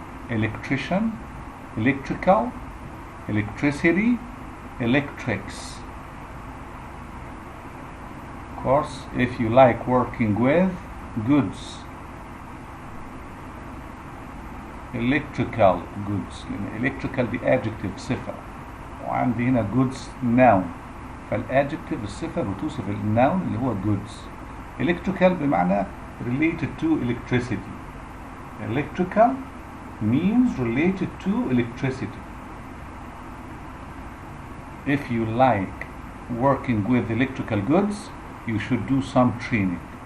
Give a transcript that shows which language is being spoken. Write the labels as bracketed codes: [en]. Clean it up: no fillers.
[en] Electrician, electrical, electricity, electrics. Of course, if you like working with goods, electrical goods. [ar] electrical دي adjective صفة، وعندي هنا goods noun، فالadjective الصفة بتوصف الnoun اللي هو goods. [en] electrical [ar] بمعنى [en] related to electricity. electrical means related to electricity. If you like working with electrical goods, you should do some training.